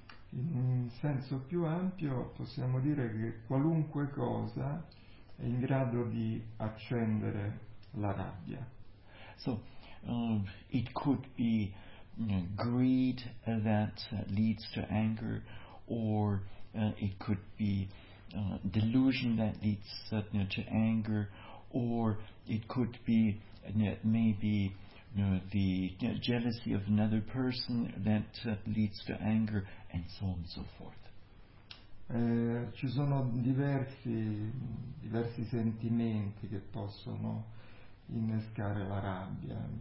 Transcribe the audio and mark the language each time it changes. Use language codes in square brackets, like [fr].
[it] In un senso più ampio possiamo dire che qualunque cosa è in grado di accendere la rabbia. [en] So it could be greed that leads to anger, or it could be delusion that leads to anger, or it could be jealousy of another person that leads to anger, and so on and so forth. [it] Ci sono diversi sentimenti che possono innescare la rabbia.